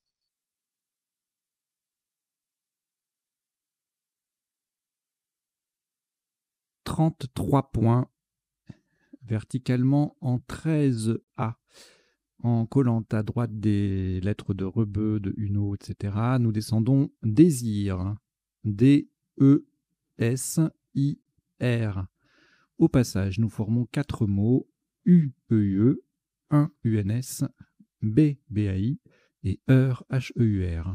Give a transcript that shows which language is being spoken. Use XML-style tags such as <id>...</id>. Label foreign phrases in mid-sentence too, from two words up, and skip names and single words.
<fr>« 33 points, verticalement en 13A, en collant à droite des lettres de Rebeu, de Uno, etc. Nous descendons Désir, D-E-S-I-R. Au passage, nous formons 4 mots, U-E-U-E, un U-N-S, B, B-A-I, et Heur, H-E-U-R.</fr>